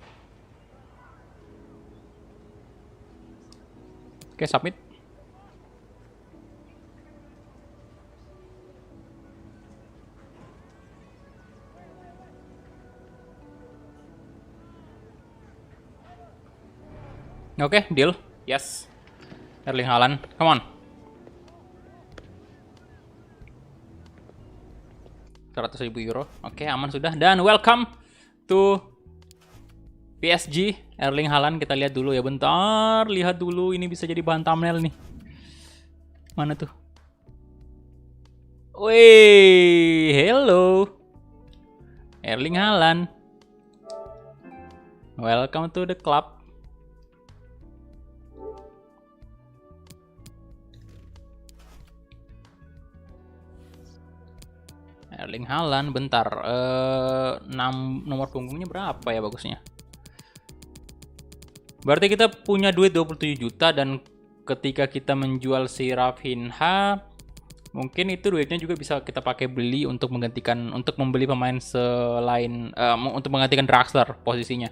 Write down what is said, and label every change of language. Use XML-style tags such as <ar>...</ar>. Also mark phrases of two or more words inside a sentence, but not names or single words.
<id>Oke, submit. Oke,</id> <en>deal. Yes. Erling Haaland, come on. 100.000 euro.</en> <id>Oke, aman sudah.</id> <en>Dan welcome to PSG.</en> <id>Erling Haaland, kita lihat dulu ya. Bentar, lihat dulu. Ini bisa jadi bahan thumbnail nih. Mana tuh? Wih, hello.</id> <en>Erling Haaland. Welcome to the club.</en> <id>Erling Haaland, bentar. 6 nomor punggungnya berapa ya bagusnya? Berarti kita punya duit 27 juta dan ketika kita menjual si Rafinha, mungkin itu duitnya juga bisa kita pakai beli untuk menggantikan, untuk membeli pemain selain untuk menggantikan Draxler posisinya.</id>